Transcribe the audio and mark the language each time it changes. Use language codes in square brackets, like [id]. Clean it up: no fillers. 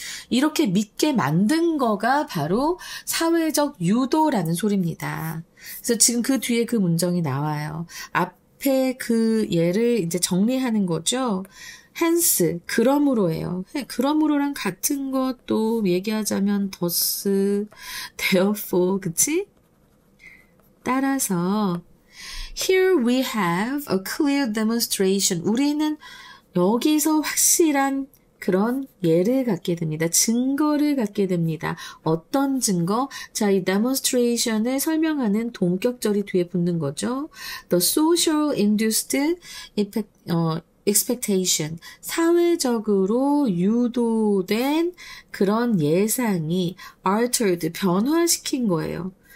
[ko] 이렇게 믿게 만든 거가 바로 사회적 유도라는 소리입니다. 그래서 지금 그 뒤에 그 문장이 나와요. 앞에 그 예를 이제 정리하는 거죠. hence, 그러므로예요. 그러므로랑 같은 것도 얘기하자면 thus, therefore, 그치? 따라서 [en] here we have a clear demonstration. [ko] 우리는 여기서 확실한 그런 예를 갖게 됩니다. 증거를 갖게 됩니다. 어떤 증거? 자, 이 demonstration을 설명하는 동격절이 뒤에 붙는 거죠. [en] The social induced expectation. [ko] 사회적으로 유도된 그런 예상이 altered, 변화시킨 거예요.